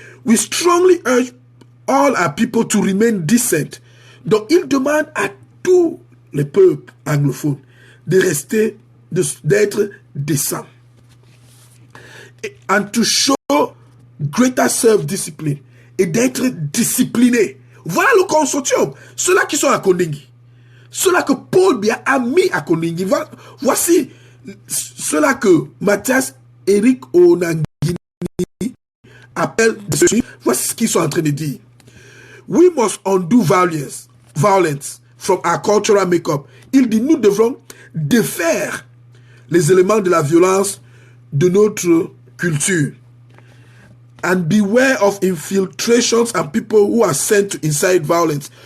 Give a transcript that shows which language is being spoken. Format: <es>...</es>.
<en>We strongly urge all our people to remain decent.</en> <fr>Donc, il demande à tous les peuples anglophones de rester, d'être décents.</fr> <en>And to show greater self-discipline.</en> <fr>et d'être disciplinés. Voilà le consortium. Ceux-là qui sont à Kondengi. Ceux-là que Paul Biya a mis à Kondengi. Voici ceux-là que Mathias Eric Onangini appelle de suite. Voici ce qu'ils sont en train de dire.</fr> <en>We must undo violence from our cultural makeup.</en> <fr>Il dit, nous devons défaire les éléments de la violence de notre culture.</fr> <en>And beware of infiltrations and people who are sent to incite violence.</en>